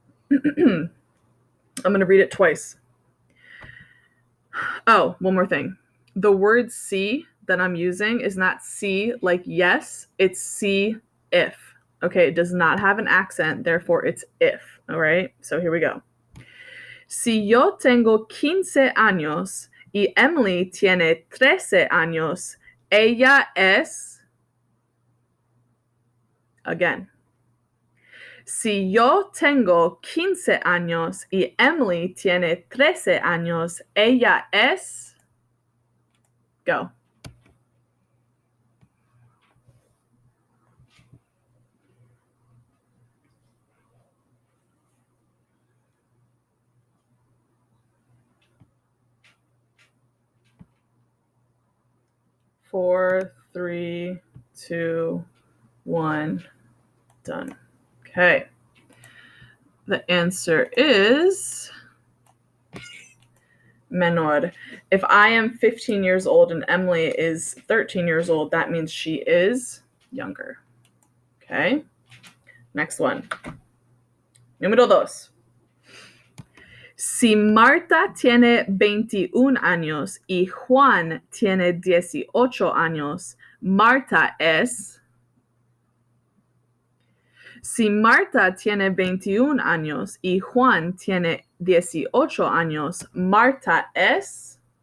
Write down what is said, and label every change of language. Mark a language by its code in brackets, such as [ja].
[en] I'm going to read it twice. Oh, one more thing. The word see that I'm using is not see like yes, it's see if. Okay, it does not have an accent, therefore it's if, all right? So here we go. [es] Si yo tengo 15 años y Emily tiene 13 años, ella es. [en] Again. [es] Si yo tengo 15 años y Emily tiene 13 años, ella es. [en] Go. Four, three, two, one, done. Okay. The answer is menor. If I am 15 years old and Emily is 13 years old, that means she is younger. Okay. Next one. [es] Número 2. Si Marta tiene 21 años y Juan tiene 18 años, Marta es... Si Marta tiene 21 años y Juan tiene 18 años, Marta es...